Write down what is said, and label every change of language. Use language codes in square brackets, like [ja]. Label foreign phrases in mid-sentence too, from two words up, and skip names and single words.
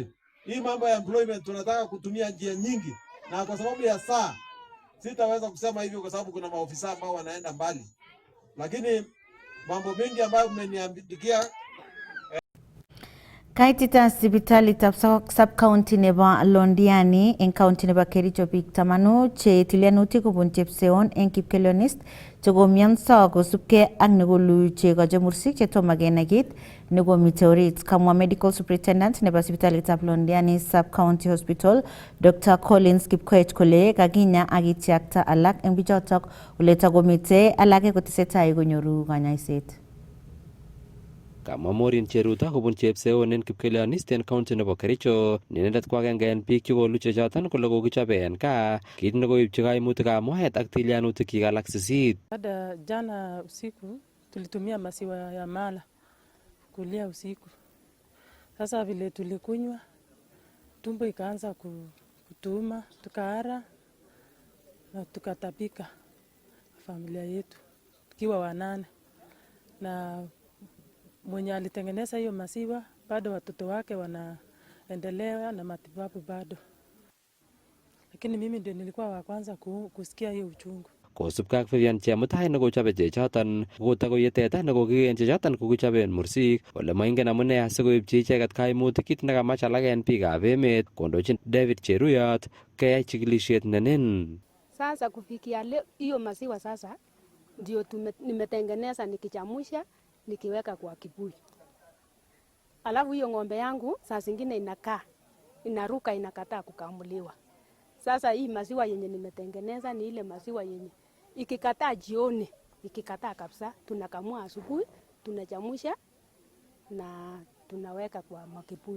[sw] Hii mambo ya employment tunataka kutumia njia nyingi, na kwa sababu ya saa sitaweza kusema hivyo kwa sababu kuna maofisa ambao wanaenda mbali, lakini mambo mengi ambayo mmeniandikia [kln] Kaitita sibitali tab sub-county nebo Londiani en county nebo Kericho biik 10 che tilianutik kobun chepseon en kipkelionist chekomianso kosubkei ak nekolu chego chemursik chetomo kenai kit nekomite orit, kamwa [en] medical superintendent [kln] nebo sipitalitab Londiani [en] sub-county hospital Dr. [kln] Collins Kipkoech kole kakinya ak ityakta alak en bichotok ole takomite alake kotesetai konyoru kanyaiset. Kamwa Morin Cheruta kobun chepseon en kipkelionist en county nebo Kericho nenendet ko agenge en biik chekolu chechoton kole kokichobe en kaa kit nekoibchi kaimutikab moet ak tilianutikyik alak 8. [sw] Baada jana usiku tulitumia maziwa ya mala kulia usiku. Sasa vile tulikunywa tumbo ikaanza kutuuma, tukaara na tukatapika familia yetu tukiwa 8 na mwenye alitengeneza hiyo maziwa bado watoto wake wanaendelea na matibabu bado, lakini mimi ndio nilikuwa wa kwanza kusikia hiyo uchungu. [kln] Kosubkei ak Vivian Chemutai nekochobe chechoton kotakoye teta nekokiken chechoton kokichoben mursik ole moingen amune asikoibchi icheket kaimutik kit nekamach alak en biikab emet kondochin David Cheruyot keyai chikilisiet nenen. [sw] Sasa kufikia leo hiyo maziwa sasa ndio nimetengeneza nikichamusha nikiweka kwa kibuyu. Alafu hiyo ng'ombe yangu saa zingine inaruka inakataa kukamuliwa. Sasa hii maziwa yenye nimetengeneza ni ile maziwa yenye ikikataa jioni, ikikataa kabisa, tunakamua asubuhi, tunachamusha na tunaweka kwa makibuyu.